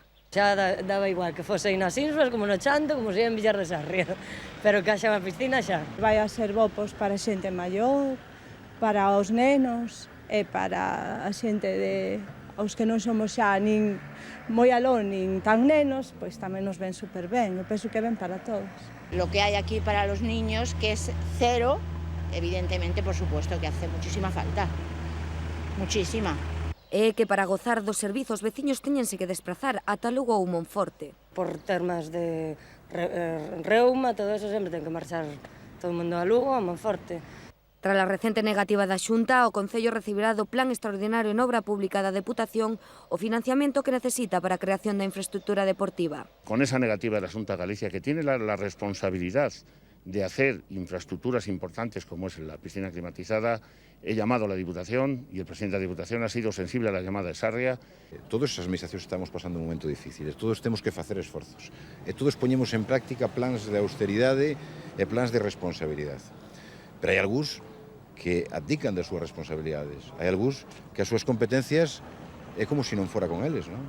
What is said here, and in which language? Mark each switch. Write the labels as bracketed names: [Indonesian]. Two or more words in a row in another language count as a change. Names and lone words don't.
[Galician] Xa daba igual que fose nas Sinsuas, como no Chanto, como se en Villar de Sarria, pero que haxa unha piscina xa. Vai a ser bo para a xente maior, para os nenos e para a xente os que non somos xa nin moi aló nin tan nenos, pois tamén nos ven super ben, eu penso que ven para todos. [Spanish] Lo que hay aquí para los niños, que es cero, evidentemente, por supuesto, que hace muchísima falta, muchísima. [Galician] É que para gozar dos servizos veciños teñense que desplazar ata Lugo ou Monforte. Por termas de reuma, todo eso sempre ten que marchar todo o mundo a Lugo, a Monforte. Tras a recente negativa da Xunta, o Concello recibirá do Plan Extraordinario en Obra Pública da Deputación o financiamento que necesita para a creación da infraestructura deportiva. [Spanish] Con esa negativa de la Xunta de Galicia, que tiene la responsabilidad de hacer infraestructuras importantes como es la piscina climatizada, he llamado a la Diputación y el presidente de la Diputación ha sido sensible a la llamada de Sarria. [Galician] Todas as administracións estamos pasando un momento difícil, todos temos que facer esforzos, e todos poñemos en práctica plans de austeridade e plans de responsabilidade. Pero hai algúns que abdican das súas responsabilidades, hai algúns que as súas competencias é como se non fora con eles, non?